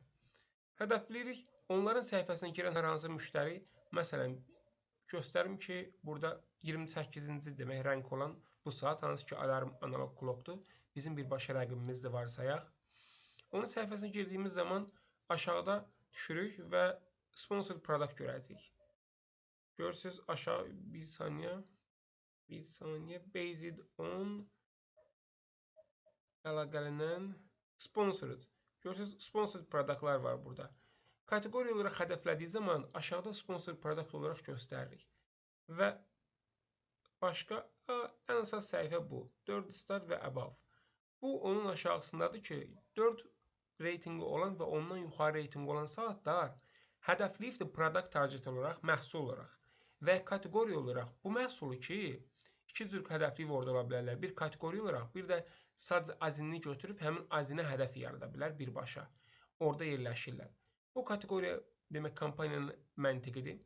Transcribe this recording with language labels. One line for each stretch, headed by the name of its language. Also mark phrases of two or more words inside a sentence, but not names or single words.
Azerbaijani: Hədəfləyirik, onların səhifəsinə girən hər hansı müştəri, məsələn, göstərim ki, burada 28-ci demək rank olan bu saat, hansı ki,
English: alarm analog clockdur.
Azerbaijani: Bizim birbaşa rəqibimiz də varsayaq. Onun səhifəsinə girdiyimiz zaman aşağıda düşürük və
English: sponsor product
Azerbaijani: görəcəyik. Görürsünüz, aşağı bir saniyə,
English: based on əlaqələnən sponsored.
Azerbaijani: Görürsünüz,
English: sponsored productlar
Azerbaijani: var burada. Kateqoriya olaraq hədəflədiyi zaman aşağıda
English: sponsor product
Azerbaijani: olaraq göstəririk. Və başqa ən əsas səhifə bu.
English: 4 star və above.
Azerbaijani: Bu onun aşağısındadır ki, 4 reytinqi olan və ondan yuxarı reytinqi olan saatlar hədəfləyibdir
English: product target
Azerbaijani: olaraq, məhsul olaraq və kateqoriya olaraq bu məhsulu ki, iki cür hədəfləyib orada ola bilərlər. Bir kateqoriya olaraq, bir də sadəcə azinini götürüb həmin azinə hədəf yarada bilər birbaşa. Orada yerləşirlər. Bu kateqoriya demək kampaniyanın məntiqidir.